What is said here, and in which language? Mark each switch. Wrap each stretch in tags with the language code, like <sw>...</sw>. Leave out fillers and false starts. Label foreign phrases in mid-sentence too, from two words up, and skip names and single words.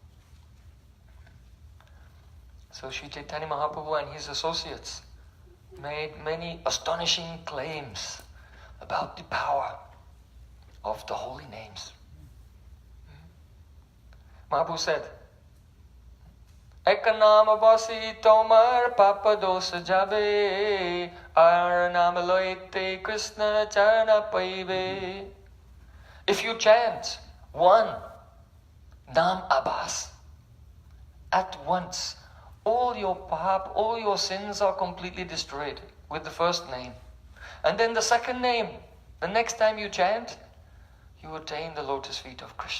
<en>So Sri Chaitanya Mahaprabhu and his associates made many astonishing claims about the power of the holy names.</en> <bn>Mahaprabhu said, এক নাম বসি তোমার পাপ দোষ যাবে, আর নাম লইতে কৃষ্ণ চরণ পাইবে.</bn> <en>If you chant one Nam Abbas, at once all your pap, all your sins are completely destroyed with the first name. And then the second name, the next time you chant, you attain the lotus feet of Krishna.</en>